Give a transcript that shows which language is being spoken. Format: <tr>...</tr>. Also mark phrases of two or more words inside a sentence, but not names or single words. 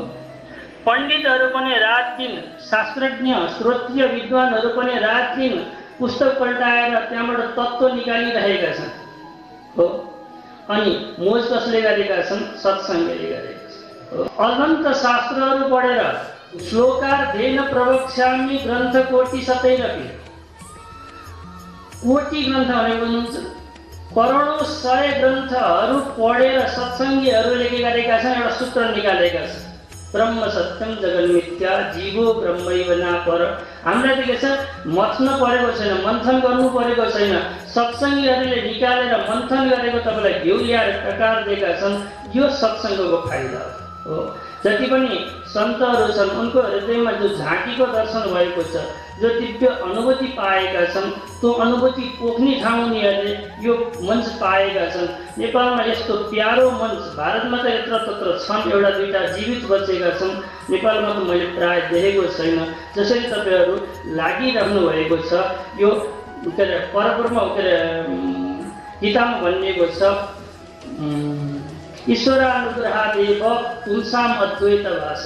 <ne>पण्डितहरू पनि रात दिन, शास्त्रज्ञ श्रोत्रिय विद्वानहरू पनि रात दिन पुस्तक पल्टाएर त्यहाँबाट तत्त्व निकालिरहेका छन् हो। अनि मोज कसले गरेका छन्? सत्सङ्गले गरेका छन्। अनन्त शास्त्रहरू पढेर</ne> <sa>श्लोकार्धेन प्रवक्ष्यामि ग्रन्थ कोटि सतैरपि।</sa> <ne>कोटि ग्रन्थ भनेको करोडौं सय ग्रन्थहरू पढेर सत्सङ्गीहरूले के गरेका छन्? एउटा सूत्र निकालेका छन्,</ne> <sa>ब्रह्म सत्यम जगन् मिथ्या जीवो ब्रह्मैव नापर।</sa> <ne>हामीलाई के छ? मथ्न परेको छैन, मन्थन गर्नु परेको छैन। सत्सङ्गीहरूले निकालेर मन्थन गरेको तपाईँलाई घिउ ल्याएर टकार दिएका छन्। यो सत्सङ्गको फाइदा हो। जति पनि सन्तहरू छन् उनको हृदयमा जो झाँकीको दर्शन भएको छ, जो दिव्य अनुभूति पाएका छन्, त्यो अनुभूति पोख्ने ठाउँ उनीहरूले यो मञ्च पाएका छन्। नेपालमा यस्तो प्यारो मञ्च भारतमा त यत्र तत्र छन्, एउटा दुईटा जीवित बचेका छन्। नेपालमा त मैले प्राय देखेको छैन। जसरी तपाईँहरू लागिरहनु भएको छ, यो के अरे परब्रह्म के अरे गीतामा भनिएको छ,</ne> <sa>ईश्वरानुग्रहादेव पुंसाम अद्वैत भाषण।</sa>